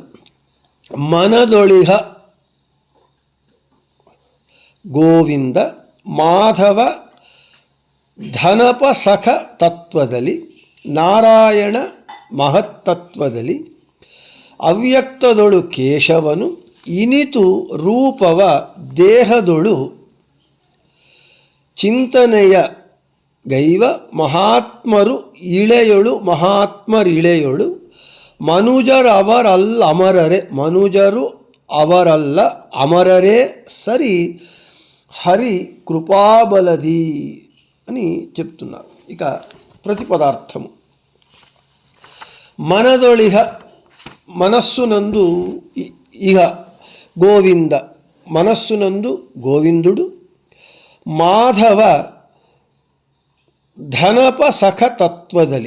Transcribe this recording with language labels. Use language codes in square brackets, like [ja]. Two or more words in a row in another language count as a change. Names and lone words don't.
[kn] ಮನದೊಳಿಹ ಗೋವಿಂದ ಮಾಧವ ಧನಪ ಸಖ ತತ್ವದಲ್ಲಿ ನಾರಾಯಣ ಮಹತ್ತತ್ವದಲ್ಲಿ ಅವ್ಯಕ್ತದೊಳು ಕೇಶವನು ಇನಿತು ರೂಪವ ದೇಹದೊಳು ಚಿಂತನೆಯ ಗೈವ ಮಹಾತ್ಮರು ಇಳೆಯೊಳು ಮಹಾತ್ಮರಿಳೆಯೊಳು ಮನುಜರು ಅವರಲ್ಲ ಅಮರರೇ ಸರಿ ಹರಿ ಕೃಪಾಬಲದಿ [te] అని చెప్తున్నారు. ఇక ప్రతిపదార్థము మనదొళిహ మనస్సునందు ఇహ గోవింద మనస్సునందు గోవిందుడు [kn] ಮಾಧವ ಧನಪ ಸಖ ತತ್ವದಲಿ.